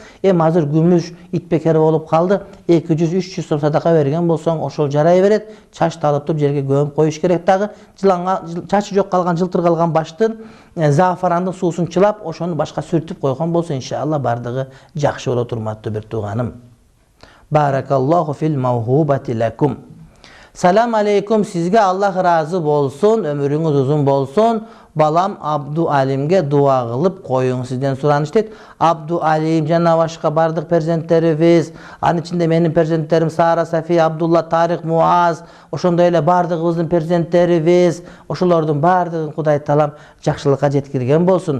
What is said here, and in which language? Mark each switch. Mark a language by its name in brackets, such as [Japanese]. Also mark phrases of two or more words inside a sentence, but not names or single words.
[Kyrgyz] Эми азыр күмүш итбекер болуп калды. 200-300 сом садака берген болсоң, ошол жарай берет. Чачты алып туруп жерге көмүп коюш керек дагы. Жыланга чачы жок калган, жылтыр калган баштын зафарандын суусун чылап, ошону башка сүртүп койгон болсо, иншалла бардыгы жакшы болот, урматтуу бир тууганым. [Arabic] بارك الله في الموهوبة لكم. سلام عليكم, [Kyrgyz] сизге Аллах разы болсун, өмүрүңүз узун болсун. Балам Абду Алимге дуа кылып коюң, сизден сураныш дейт. Абду Алим жана башка бардык перзенттерибиз, анын ичинде менин перзенттерим Сара, Сафия, Абдулла, Тарик, Муаз, ошондой эле бардыгыбыздын перзенттерибиз, ошолордун бардыгын Кудай Таалам жакшылыкка жеткирген болсун.